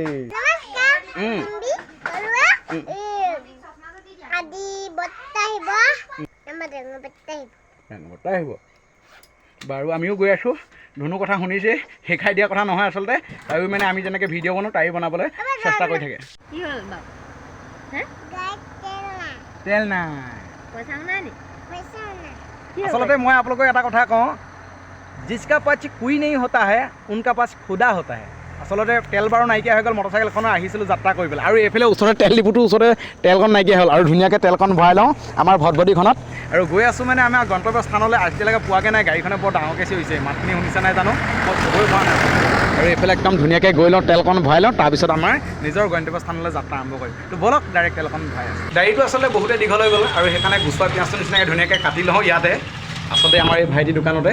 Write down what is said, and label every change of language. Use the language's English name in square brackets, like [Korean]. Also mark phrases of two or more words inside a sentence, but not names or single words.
[Assamese] আহিব বাৰু আমিও গৈ আছোঁ ধুনু কথা শুনিছে শিকাই দিয়া কথা নহয় আচলতে তাইও মানে আমি যেনেকৈ ভিডিঅ' বনাওঁ তাইও বনাবলৈ চেষ্টা কৰি থাকে তেল নাই আচলতে মই আপোনালোকক এটা কথা কওঁ [Hindi] जिसका पास कोई नहीं होता है उनका पास खुदा होता है [Assamese] আচলতে তেল বাৰু নাইকিয়া হৈ গ'ল মটৰচাইকেলখনৰ আহিছিলোঁ যাত্ৰা কৰিবলৈ আৰু এইফালে ওচৰতে তেল ডিপুটোৰ ওচৰতে তেলকণ নাইকিয়া হ'ল আৰু ধুনীয়াকৈ তেলকণ ভৰাই লওঁ আমাৰ ভদভদিখনত আৰু গৈ আছোঁ মানে আমাৰ গন্তব্য স্থানলৈ আজিলৈকে পোৱাগৈ নাই গাড়ীখনে বৰ ডাঙৰ কেছি হৈছে মাতখিনি শুনিছে নাই জানো মই খবৰে পোৱা নাই আৰু এইফালে একদম ধুনীয়াকৈ গৈ লওঁ তেলকণ ভৰাই লওঁ তাৰপিছত আমাৰ নিজৰ গন্তব্য স্থানলৈ যাত্ৰা আৰম্ভ কৰিম তো ব'লক ডাইৰেক্ট তেলকণ ভৰাই আছোঁ গাড়ীটো আচলতে বহুতে দীঘল হৈ গ'ল আৰু সেইকাৰণে গুচোৱা পিঁয়াজটো নিচিনাকৈ ধুনীয়াকৈ কাটি লওঁ ইয়াতে আচলতে আমাৰ এই ভাইটি দোকানতে